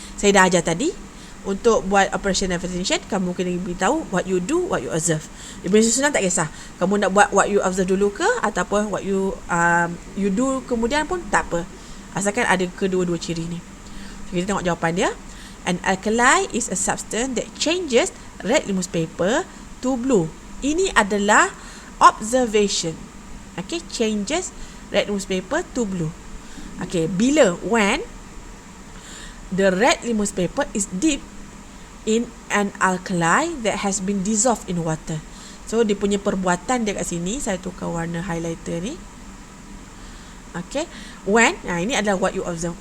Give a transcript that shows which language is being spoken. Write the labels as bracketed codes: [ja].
[ms] Saya dah ajar tadi. Untuk buat operational definition, kamu kena beritahu [en] what you do, what you observe. [ms] Dia punya susunan tak kisah. Kamu nak buat [en] what you observe [ms] dulu ke, ataupun [en] what you do [ms] kemudian pun tak apa. Asalkan ada kedua-dua ciri ni. So, kita tengok jawapan dia. [en] An alkali is a substance that changes red limus paper to blue. [ms] Ini adalah observation. [en] Okay, changes red limus paper to blue. Okay, when the red limus paper is dipped in an alkali that has been dissolved in water. [ms] So dia punya perbuatan dia kat sini, saya tukar warna highlighter ni. [en] Okay, when [ms] ini adalah [en] what you observe.